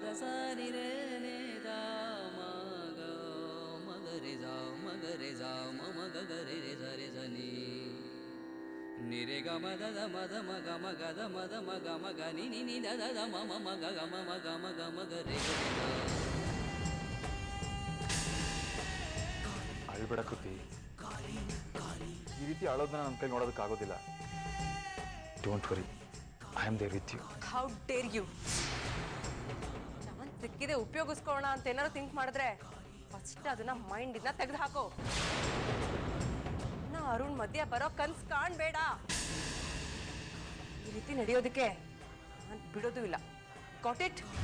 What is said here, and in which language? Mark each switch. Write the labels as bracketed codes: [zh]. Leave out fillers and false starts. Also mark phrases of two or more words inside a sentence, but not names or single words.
[kn] ಸ ನಿ ರೆ ನೆ ದ ಮಗ ಮಗ ರೆ ಸ ಮ ಮಗ ಗ ರೆ ರೆ ಸ ರೆ ಸ ನಿ ನಿ ರೆ ಗ ಮ ದ ದ ಮ ದ ಮ ಗ ಮ ಗ ದ ಮ ದ ಮ ಗ ಮ ಗ ನಿ ನಿ ನಿ ದ ದ ದ ಮ ಮ ಮ ಗ ಗ ಮ ಮ ಗ ಮ ಗ ಮ ಗ ರೆ ಗ ರೆ ಗ. ಅಳ್ಬೇಡ ಕೃತಿ, ಈ ರೀತಿ ಅಳೋದನ್ನ ನನ್ನ ಕೈ ನೋಡೋದಕ್ಕಾಗೋದಿಲ್ಲ. [en] Don't worry, I am there with you. How dare you? [kn] ನಾನು ಸಿಕ್ಕಿದೆ ಉಪಯೋಗಿಸ್ಕೊಳ್ಳೋಣ ಅಂತ ಏನಾದ್ರು ಥಿಂಕ್ ಮಾಡಿದ್ರೆ ಫಸ್ಟ್ ಅದನ್ನ ಮೈಂಡಿಂದ ತೆಗೆದು ಹಾಕೋ. ನಾ ಅರುಣ್ ಮಧ್ಯ ಬರೋ ಕನ್ಸ್ ಕಾಣ್ಬೇಡ. ಈ ರೀತಿ ನಡೆಯೋದಕ್ಕೆ ನಾನು ಬಿಡೋದು ಇಲ್ಲ. [en] Got it?